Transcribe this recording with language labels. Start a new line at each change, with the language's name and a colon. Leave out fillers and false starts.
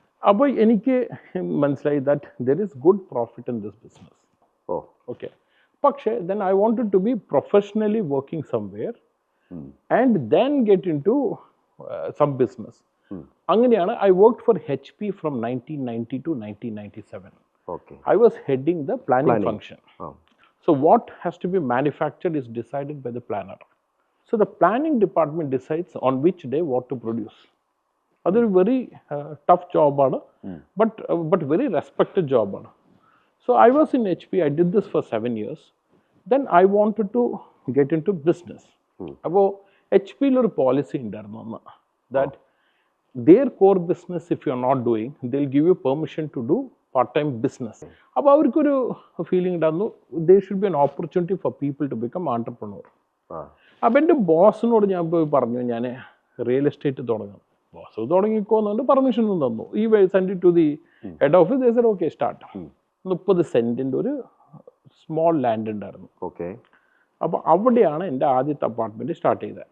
Malayalam: അപ്പോൾ എനിക്ക് മനസ്സിലായി
English: That there is good profit in this business. Okay,
Malayalam: പക്ഷേ
English: Then I wanted to be professionally working somewhere and then get into some business.
Malayalam: അങ്ങനെയാണ്
English: I worked for HP from 1990 to 1997. I was heading the planning function. So what has to be manufactured is decided by the planner. So the planning department decides on which day what to produce. That's a very tough job, but very respected job. So I was in HP. I did this for 7 years. Then I wanted to get into business. Now HP lo a policy
Malayalam: undarnu
English: that their core business, if you are not doing, they'll give you permission to do part-time business.
Malayalam: അപ്പോൾ അവർക്കൊരു feeling ഉണ്ടായിരുന്നു,
English: there should be an opportunity for people to become entrepreneur.
Malayalam: അപ്പോൾ എൻ്റെ ബോസിനോട് ഞാൻ പോയി പറഞ്ഞു, ഞാൻ real estate തുടങ്ങാം. ബോസ് തുടങ്ങിക്കോന്നുകൊണ്ട് പെർമിഷൻ തന്നു.
English: ഈ send to the head office. They said okay start.
Malayalam: 30 സെൻറ്റിൻ്റെ ഒരു സ്മോൾ ലാൻഡ് ഉണ്ടായിരുന്നു. അപ്പോൾ അവിടെയാണ് എൻ്റെ ആദ്യത്തെ അപ്പാർട്ട്മെൻറ്റ് സ്റ്റാർട്ട് ചെയ്തത്.